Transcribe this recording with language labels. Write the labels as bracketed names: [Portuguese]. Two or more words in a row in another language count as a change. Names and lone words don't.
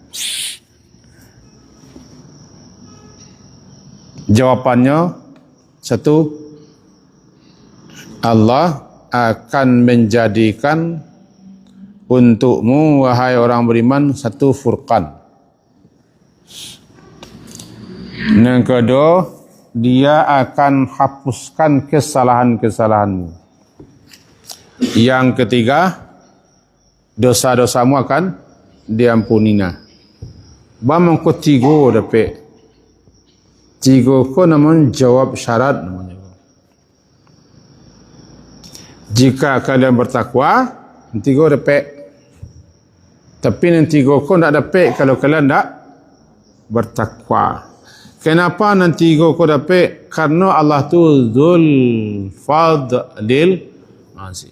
[Indonesian] Jawapannya satu, Allah akan menjadikan untukmu, wahai orang beriman, satu furqan. Yang kedua, dia akan hapuskan kesalahan-kesalahanmu. Yang ketiga, dosa-dosamu akan diampuninya. [Minangkabau] Bamang ko tigo dapat. Tigo ko namun jawab syarat namanya. [Indonesian] Jika kalian bertakwa, [Minangkabau] tigo dapat. [Indonesian] Tapi nanti [Minangkabau] tigo ko [Indonesian] tidak dapat kalau kalian tidak bertakwa. Kenapa nanti [Minangkabau] tigo ko [Indonesian] dapat? Karena Allah tu [Arabic] Dzul Fadlil Azim.